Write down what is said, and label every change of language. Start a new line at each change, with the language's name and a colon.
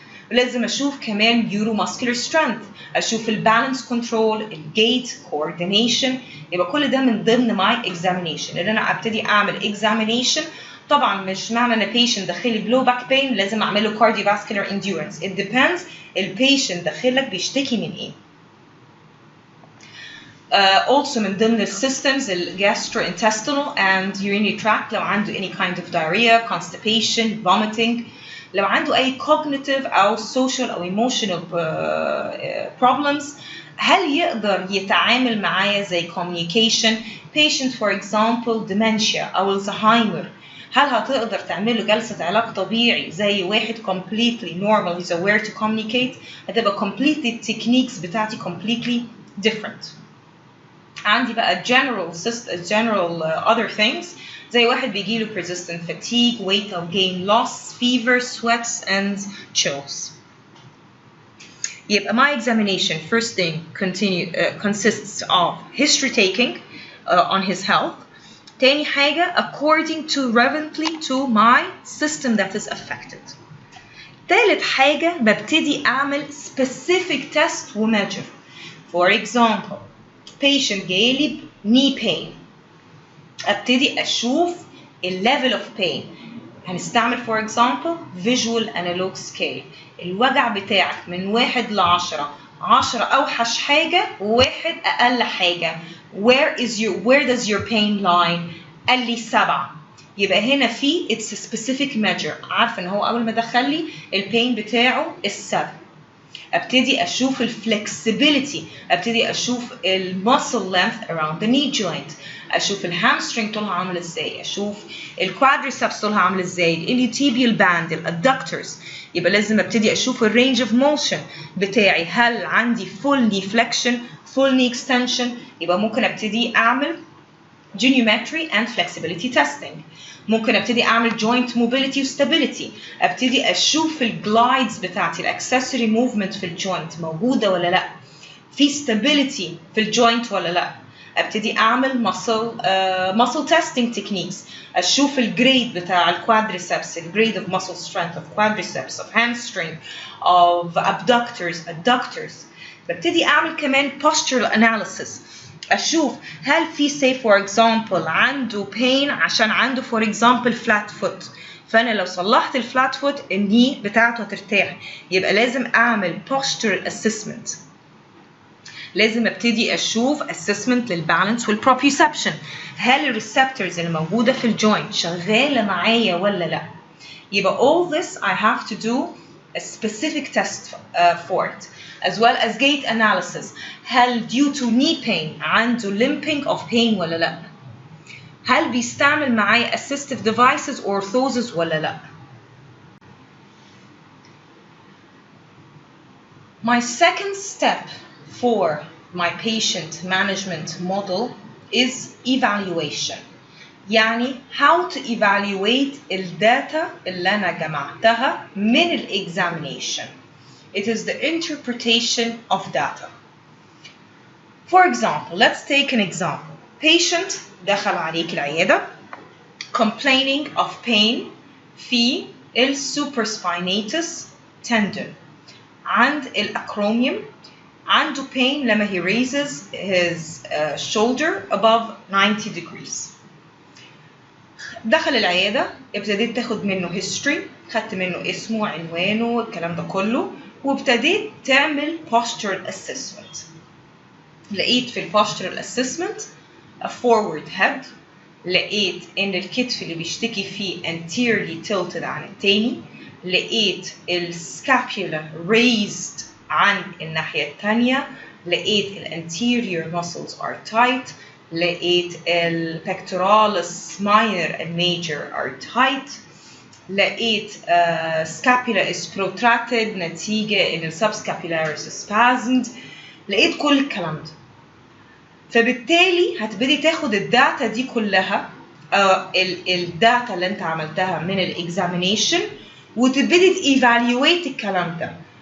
Arabic: لازم أشوف كمان neuromuscular strength، أشوف البالانس كنترول، الجيت، coordination. يبقى كل ده من ضمن my examination. إن أنا أبتدي أعمل examination. طبعا مش معنى إن patient داخلي low back pain لازم أعمل له cardiovascular endurance. It depends البيشنت داخلك بيشتكي من إيه. Also من ضمن السيستمز
English: gastrointestinal and urinary tract،
Arabic: لو عنده any kind of diarrhea، constipation، vomiting، لو عنده أي cognitive أو social أو emotional problems، هل يقدر يتعامل معايا زي communication. patient for example dementia أو الزهايمر، هل هتقدر تعمل له جلسة علاج طبيعي زي واحد completely normal
English: he's aware to communicate؟
Arabic: هتبقى completely techniques بتاعتي completely different. عندي بقى
English: general other things زي واحد بيجيله persistent fatigue، weight or gain loss، fever، sweats and chills.
Arabic: يبقى
English: my examination first thing consists of history taking on his health.
Arabic: تاني حاجة
English: according to relevantly to my system that is affected.
Arabic: تالت حاجة ببتدي أعمل specific test وmeasure.
English: For example patient
Arabic: جايلي
English: knee pain، ابتدي اشوف level of pain. هنستعمل for example visual analog scale.
Arabic: الوجع بتاعك من 1 ل10، 10 اوحش حاجة و1 اقل حاجة.
English: where does your pain lie؟
Arabic: قال لي 7. يبقى هنا في
English: it's a specific measure.
Arabic: عارفة ان هو اول ما دخل لي البين بتاعه 7. ابتدي اشوف الفلكسبيليتي، ابتدي اشوف المسل length around the knee joint، اشوف الهامسترينج طولها عامل ازاي، اشوف الكوادريسبس طولها عامل ازاي، الاليوتيبيال باند، الادكتورز. يبقى لازم ابتدي اشوف الرينج اوف موشن بتاعي، هل عندي full knee flexion، full knee extension. يبقى ممكن ابتدي اعمل geometry and flexibility testing. ممكن ابتدي اعمل joint mobility و stability، ابتدي اشوف الجلايدز بتاعتي، الاكسسوري موفمنت في الجوينت موجوده ولا لا، في stability في الجوينت ولا لا. ابتدي اعمل muscle testing techniques. اشوف الجريد بتاع الكوادريسبس، الجريد
English: of muscle strength of quadriceps of hamstring of adductors.
Arabic: ببتدي اعمل كمان postural analysis. اشوف هل في
English: say for example
Arabic: عنده pain عشان عنده for example flat foot، فانا لو صلحت الفلات فوت الني بتاعته هترتاح. يبقى لازم اعمل postural assessment. لازم ابتدي اشوف assessment للبالانس والبروبيوسبشن. هل الريسبتورز اللي موجوده في الجوينت شغاله معايا ولا لا؟
English: يبقى all this I have to do a specific test for it, as well as gait analysis. هل due to knee pain عنده limping of pain ولا لا؟
Arabic: هل بيستعمل معايا
English: assistive devices or orthoses ولا لا؟ My second step for my patient management model is evaluation.
Arabic: يعني
English: how to evaluate
Arabic: الداتا اللي أنا جمعتها من examination.
English: It is the interpretation of data. For example, let's take an example.
Arabic: Patient دخل عليك العيادة
English: complaining of pain
Arabic: في الsupraspinatus tendon عند الacromion. عنده
English: pain لما he raises his shoulder above 90 degrees.
Arabic: دخل العيادة، ابتديت تاخد منه history، خدت منه اسمه عنوانه الكلام ده كله، وابتديت تعمل postural assessment. لقيت في
English: postural assessment a forward head.
Arabic: لقيت ان الكتف اللي بيشتكي فيه anteriorly tilted عن التاني. لقيت السكابيولا raised عن الناحية التانية.
English: لقيت anterior muscles are tight. لقيت pectoralis minor and major are tight.
Arabic: لقيت
English: scapula is protracted نتيجة ان subscapularis is spasmed.
Arabic: لقيت كل الكلام ده. فبالتالي هتبتدي تاخد الداتا دي كلها، الداتا اللي انت عملتها من الاكزامينيشن، وتبتدي تيفالويت الكلام ده.